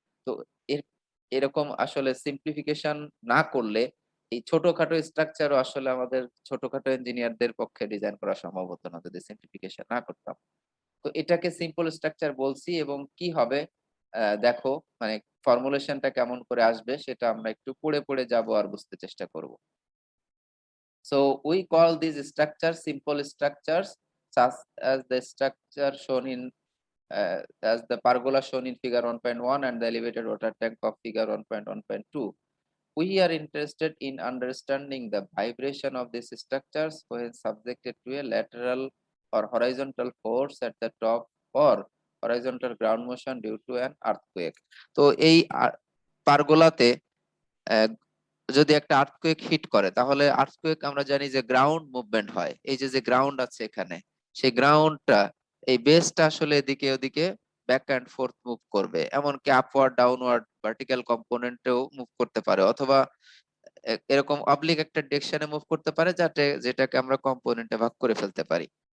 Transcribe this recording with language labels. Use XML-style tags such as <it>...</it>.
<bn>তো এর এরকম আসলে সিম্পলিফিকেশন না করলে এই ছোটখাটো স্ট্রাকচারও আসলে আমাদের ছোটখাটো ইঞ্জিনিয়ারদের পক্ষে ডিজাইন করা সম্ভব হতো না যদি সিম্পলিফিকেশন না করতাম। তো এটাকে সিম্পল স্ট্রাকচার বলছি, এবং কি হবে দেখো, মানে ফর্মুলেশনটা কেমন করে আসবে সেটা আমরা একটু পড়ে পড়ে যাব আর বুঝতে চেষ্টা করব।</bn> <en>So we call these structures simple structures, such as the structure shown in as the pergola shown in figure 1.1 and the elevated water tank of figure 1.1.2. We are interested in understanding the vibration of these structures when subjected to a lateral or horizontal force at the top, or horizontal ground motion due to an earthquake.</en> <bn>তো এই পারগোলাতে যদি একটা earthquake hit করে, তাহলে earthquake আমরা জানি যে ground movement হয়। এই যে যে গ্রাউন্ড আছে এখানে, সেই গ্রাউন্ডটা, এই বেসটা আসলে এদিকে ওদিকে ব্যাক অ্যান্ড ফোর্থ মুভ করবে, এমনকি আপওয়ার্ড ডাউনওয়ার্ড ভার্টিক্যাল কম্পোনেন্টেও মুভ করতে পারে, অথবা এরকম অবলিক একটা ডিরেকশনে মুভ করতে পারে, যেটাকে আমরা কম্পোনেন্টে ভাগ করে ফেলতে পারি।</bn>